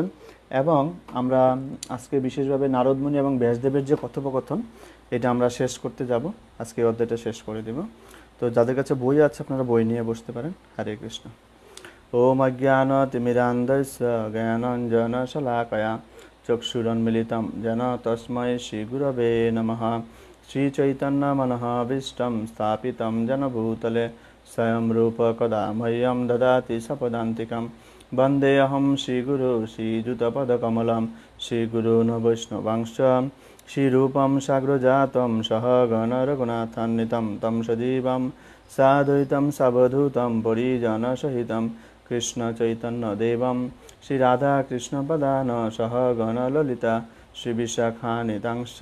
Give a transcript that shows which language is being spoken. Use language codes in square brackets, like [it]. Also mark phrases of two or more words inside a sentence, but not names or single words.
[bn] এবং আমরা আজকে বিশেষভাবে নারদমুনি এবং ব্যাসদেবের যে কথোপকথন, এটা আমরা শেষ করতে যাব, আজকে অধ্যায়টা শেষ করে দেব। তো যাদের কাছে বই আছে আপনারা বই নিয়ে বসতে পারেন। [sa] হরে কৃষ্ণ। ওম অজ্ঞানতিমিরান্ধস্য জ্ঞানাঞ্জনশলাকয়া চক্ষুরন্মিলিतं येन তস্मै শ্রীগুরবে নমঃ। শ্রীচৈতন্যমনোভীষ্টं স্থাপিतं येन भूतले स्वयं रूप कदा मह्यं ददाति सपदान्तिकं। वन्देऽहं श्रीगुरु श्रीयुतपदकमलं श्रीगुरून् वैष्णवांश्च श्रीरूपं साग्रजातं सहगण रघुनाथान्वितं तं सजीवं साद्वैतं सावधूतं परिजनसहितं कृष्णचैतन्यदेवं श्रीराधाकृष्णपदान् सहगण ललिता श्रीविशाखान्वितांश्च।